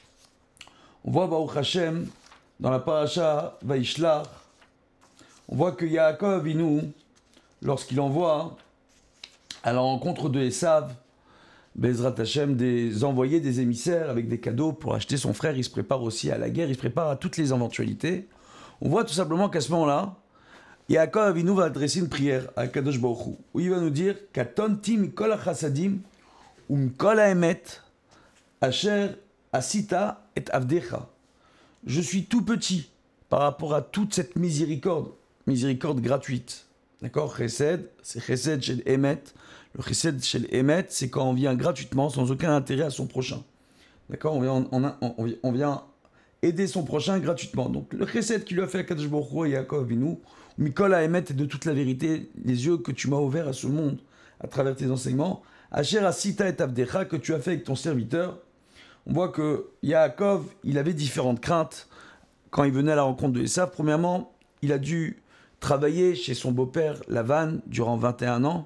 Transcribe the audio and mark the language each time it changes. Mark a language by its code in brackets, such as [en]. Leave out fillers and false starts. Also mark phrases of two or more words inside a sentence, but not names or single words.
[fr] On voit [he] ברוך השם, [fr] dans la paracha Vaishlach, on voit que Yaakov Avinu, lorsqu'il envoie à la rencontre de Esav, [he] בעזרת השם, [fr] des envoyés, des émissaires avec des cadeaux pour acheter son frère, il se prépare aussi à la guerre, il se prépare à toutes les éventualités. On voit tout simplement qu'à ce moment-là, Yaakov Avinu va adresser une prière à [he] קדוש ברוך הוא, [fr] où il va nous dire « [he] קטנתי מכל החסדים ומכל האמת אשר עשית את עבדך [fr] » Je suis tout petit par rapport à toute cette miséricorde gratuite. D'accord? [he] Chesed, c'est חסד של אמת. Le חסד של אמת, [fr] c'est quand on vient gratuitement, sans aucun intérêt à son prochain. D'accord? On vient aider son prochain gratuitement. Donc le chesed qui lui a fait à [he] קדוש ברוך הוא [fr] et Yaakov Avinu, [he] מכל האמת [fr] est de toute la vérité, les yeux que tu m'as ouverts à ce monde, à travers tes enseignements, [he] אשר עשית את עבדך, [fr] que tu as fait avec ton serviteur. On voit que Yaakov, il avait différentes craintes quand il venait à la rencontre de Esav. Premièrement, il a dû travailler chez son beau-père Lavan durant 21 ans.